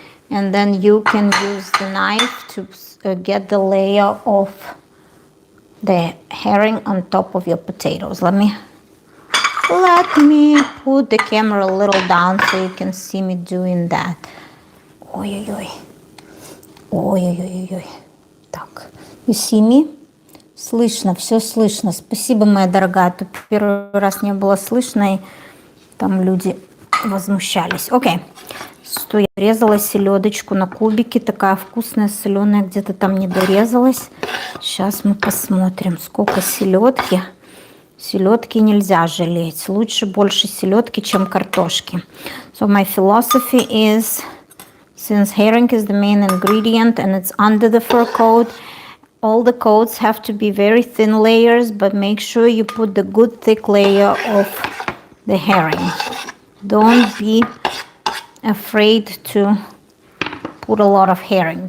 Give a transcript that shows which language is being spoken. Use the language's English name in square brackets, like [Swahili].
[English] And then you can use the knife to get the layer of the herring on top of your potatoes. Let me put the camera a little down so you can see me doing that. Ой-ой-ой. Ой-ой-ой-ой. Так, you see me? [Russian] Слышно, все слышно. Спасибо, моя дорогая. Тут первый раз не было слышно, и там люди возмущались. Окей. Что я резала селедочку на кубики. Такая вкусная, соленая, где-то там не дорезалась. Сейчас мы посмотрим, сколько селедки. Селедки нельзя жалеть. Лучше больше селедки, чем картошки. [English] So my philosophy is, since herring is the main ingredient and it's under the fur coat, all the coats have to be very thin layers, but make sure you put the good thick layer of the herring. Don't be afraid to put a lot of herring.